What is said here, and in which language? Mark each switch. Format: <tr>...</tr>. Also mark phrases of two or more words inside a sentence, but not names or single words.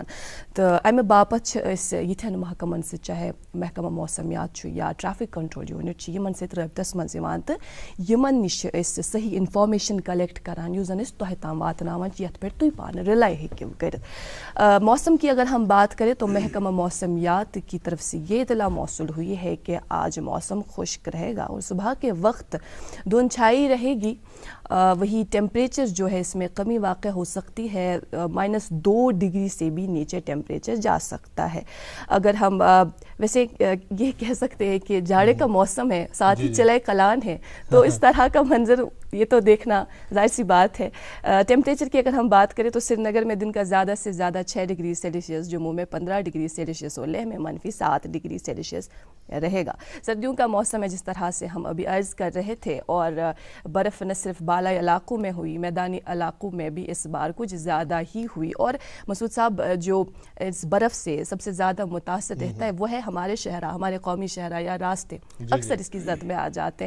<ks>تہٕ امہِ باپتھ چھِ أسۍ یِتھٮ۪ن محکمن سۭتۍ, چاہے محکمہ موسمیات چھُ یا</ks> <en>traffic control unit</en> <ks>چھِ, یِمن سۭتۍ رٲبطس منٛز یِوان تہٕ یِمن نِش چھِ أسۍ صحیح</ks> <en>information collect</en> <ks>کران یُس زن أسۍ تۄہہِ تام واتناوان چھِ, یتھ پٮ۪ٹھ تُہۍ پانہٕ رِلاے ہیٚکِو کٔرِتھ.</ks> <ur>موسم کی اگر ہم بات کریں تو محکمہ موسمیات کی طرف سے یہ اطلاع موصول ہوئی ہے کہ آج موسم خشک رہے گا اور صبح کے وقت دھند چھائی رہے گی. وہی ٹیمپریچر جو ہے اس میں کمی واقع ہو سکتی ہے, -2 ڈگری سے بھی نیچے ٹیمپریچر جا سکتا ہے. اگر ہم ویسے یہ کہہ سکتے ہیں کہ جاڑے کا موسم ہے, ساتھ ہی چلے کلان ہے, تو اس طرح کا منظر یہ تو دیکھنا ظاہر سی بات ہے. ٹیمپریچر کی اگر ہم بات کریں تو سری نگر میں دن کا زیادہ سے زیادہ 6 ڈگری سیلسیس, جموں میں 15 ڈگری سیلسیس اور لیہ میں -7 ڈگری سیلسیس رہے گا. سردیوں کا موسم ہے جس طرح سے ہم ابھی عرض کر رہے تھے, اور برف نہ صرف بالائی علاقوں میں ہوئی, میدانی علاقوں میں بھی اس بار کچھ زیادہ ہی ہوئی. اور مسعود صاحب جو اس برف سے سب سے زیادہ متاثر رہتا ہے وہ ہے ہمارے شہرہ, ہمارے قومی شہرہ یا راستے, اکثر اس کی زد میں آ جاتے ہیں.</ur>